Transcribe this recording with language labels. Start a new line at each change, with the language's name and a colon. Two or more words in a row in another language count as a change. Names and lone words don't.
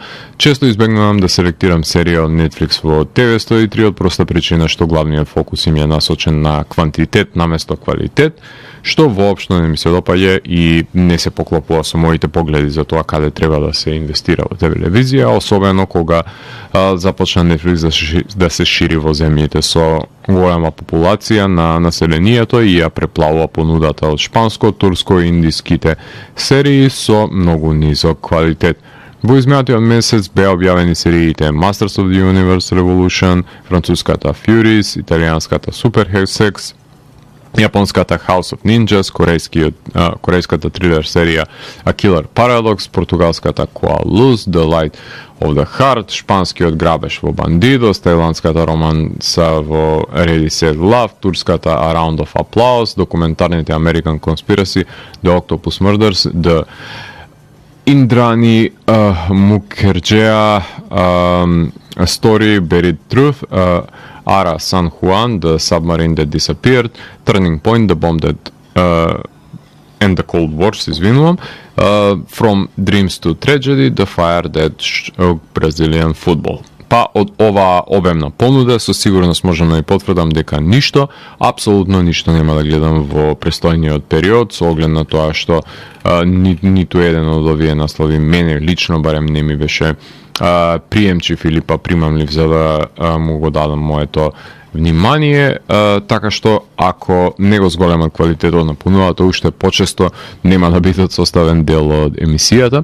Macedonian: Често избегнувам да селектирам серија од Netflix во ТВ 103 од проста причина што главниот фокус им е насочен на квантитет наместо квалитет, што воопшто не ми се допаѓа и не се поклопува со моите погледи за тоа каде треба да се инвестира во телевизија, особено кога започна Netflix да се шири во земјите со голема популација на населението и ја преплавува понудата од шпанско, турско и индиските серии со многу низок квалитет. Во изминатиот месец беа објавени сериите Masters of the Universe Revolution, француската Furies, италијанската Super Sex, Japonската House of Ninjas, корејската трилер серија A Killer Paradox, португалската Koaluz, The Light of the Heart, шпанскиот Грабеж во Бандидос, тајландската романса во Ready Set Love, турската A Round of Applause, документарните American Conspiracy, The Octopus Murders, The Indrani Mukherjee Story, Buried Truth, Ara San Juan, The Submarine That Disappeared, Turning Point, The Bomb That and the Cold Wars, извинувам, From Dreams to Tragedy, The Fire That Shook Brazilian Football. Па од оваа обемна понуда со сигурност можам да ја потврдам дека ништо, апсолутно ништо нема да гледам во престојниот период, со оглед на тоа што ниту еден од овие наслови мене лично барем не ми беше приемчив или па примамлив за да му го дадам моето внимание, така што ако не го зголемат квалитетот на понудата, уште почесто нема да бидат составен дел од емисијата.